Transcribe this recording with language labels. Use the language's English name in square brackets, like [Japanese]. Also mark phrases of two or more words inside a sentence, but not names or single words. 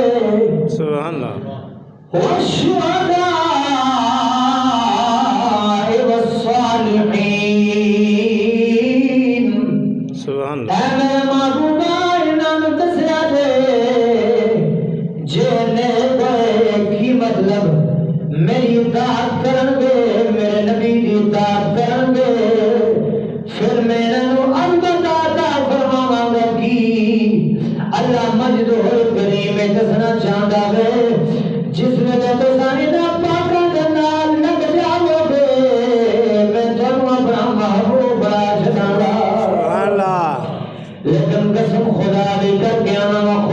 [Arabic] سبحان اللہ والشہداء والصالحین سبحان اللہ [Punjabi] اے میرے محبوبہ انہاں نوں دسیا جے جے کی مطلب میری اطاعت کرن گے میرے نبی دی اطاعت کرن گے پھر میرے نو امداد عطا فرماواں گا کی [Arabic] اللہ مجدہ الکریم [Punjabi] دسنا چاہندا وے جس ویلے تساں انہاں پاکاں دے نال لگ جاؤ گے میں تانوں اپنا محبوب بنا چھڈاں گا [Arabic] سبحان اللہ [Punjabi] لیکن قسم خدا دی کر کے آنا